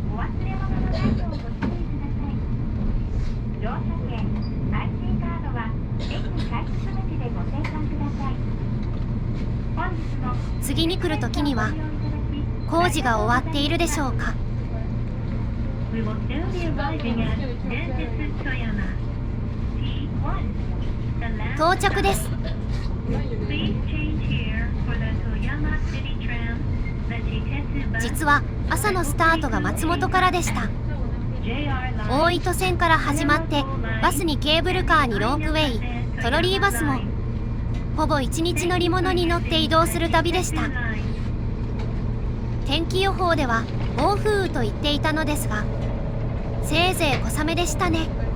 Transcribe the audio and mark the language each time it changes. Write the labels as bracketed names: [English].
[Japanese] お忘れ物のないようご注意ください。乗車券、IC カードは駅改札口でご清算ください。本日の次に来る時には工事が終わっているでしょうか。 [English] We will soon be arriving at 電鉄富山 T1 [Japanese] 到着です。 [English] Please change here for the Toyama City Tram, the Chitetsu bus. [Japanese] 実は朝のスタートが松本からでした。 JR 大糸線から始まってバスにケーブルカーにロープウェイ、トロリーバスもほぼ1日乗り物に乗って移動する旅でした。天気予報では暴風雨と言っていたのですが、せいぜい小雨でしたね。